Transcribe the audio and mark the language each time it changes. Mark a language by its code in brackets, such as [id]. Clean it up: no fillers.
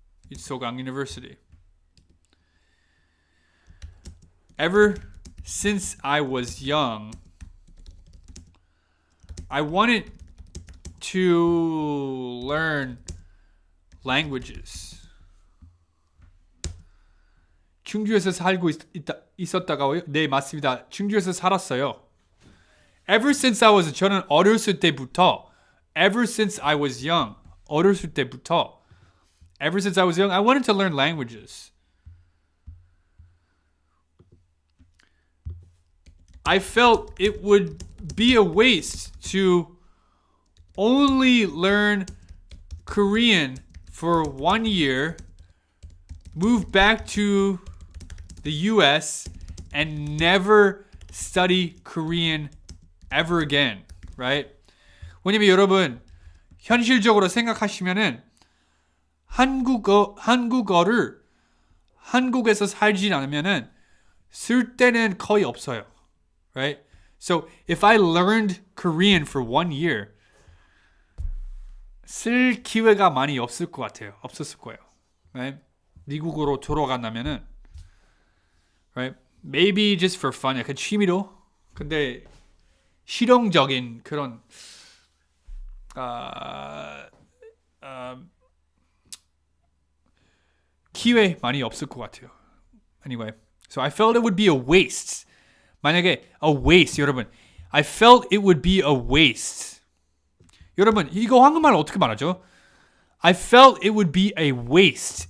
[en] It's Sogang University. Ever since I was young, I wanted to learn languages. [ko] 충주에서 살고 있었다고요? 네, 맞습니다. 충주에서 살았어요. [en] Ever since I was, [ko] 저는 어렸을 때부터, [en] ever since I was young, [ko] 어렸을 때부터, [en] ever since I was young, I wanted to learn languages. I felt it would be a waste to only learn Korean for 1 year, move back to the US, and never study Korean ever again, right? [ko] 왜냐면 여러분, 현실적으로 생각하시면은 한국어를 한국에서 살지 않으면은 쓸 때는 거의 없어요. [en] Right? So if I learned Korean for 1 year, [ko] 쓸 기회가 많이 없을 것 같아요. 없었을 거예요. Right? 미국으로 돌아간다면은, right? [en] Maybe just for fun, [ko] 약간 취미로. 근데 실용적인 그런 기회 많이 없을 것 같아요. [en] Anyway, so I felt it would be a waste. 만약에 a waste, 여러분, I felt it would be a waste. [ko] 여러분, 이거 한국말 어떻게 말하죠? [en] I felt it would be a waste.